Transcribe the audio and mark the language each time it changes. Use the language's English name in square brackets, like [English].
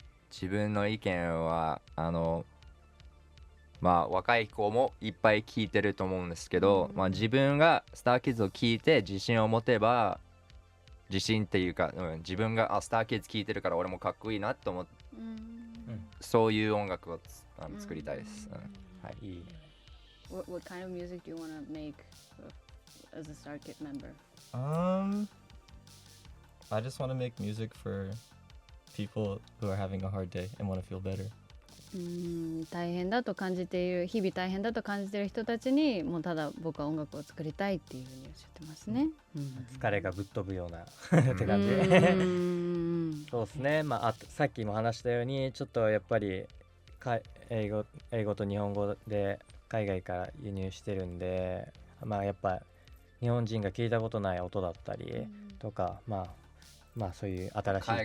[Japanese] 自分の意見はまあ若い子もいっぱい聞いてると思うんですけど、まあ自分がスターキッズを聞いて自信を持てば、自信っていうか、自分がスターキッズ聞いてるから俺もかっこいいなと思って、そういう音楽を作りたいです。はい。 [English] What kind of music do you want to make as a Star Kid member? I just want to make music for people who are having a hard day and want to feel better. [Japanese] 大変だと感じている、日々大変だと感じている人たちにもうただ僕は音楽を作りたいっていうふうにおっしゃってますね。疲れがぶっ飛ぶようなって感じで。そうですね。まあさっきも話したようにちょっとやっぱり英語と日本語で海外から輸入してるんで、まあやっぱ日本人が聞いたことない音だったりとか、まあそういう新しいジャンル、